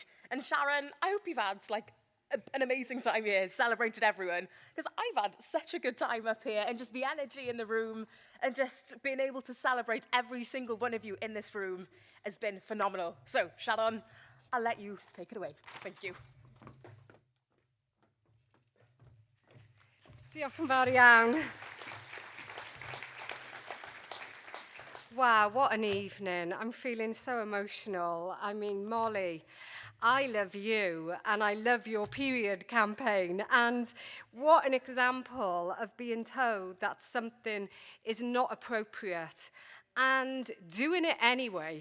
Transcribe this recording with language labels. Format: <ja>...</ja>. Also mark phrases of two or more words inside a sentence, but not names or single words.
<en>And Sharon, I hope you've had an amazing time here, celebrated everyone, because I've had such a good time up here, and just the energy in the room, and just being able to celebrate every single one of you in this room has been phenomenal. So, Sharon, I'll let you take it away. Thank you.</en> <cy>Diolch yn fawr iawn.</cy> <en>Wow, what an evening. I'm feeling so emotional. I mean, Molly, I love you and I love your period campaign, and what an example of being told that something is not appropriate and doing it anyway.</en>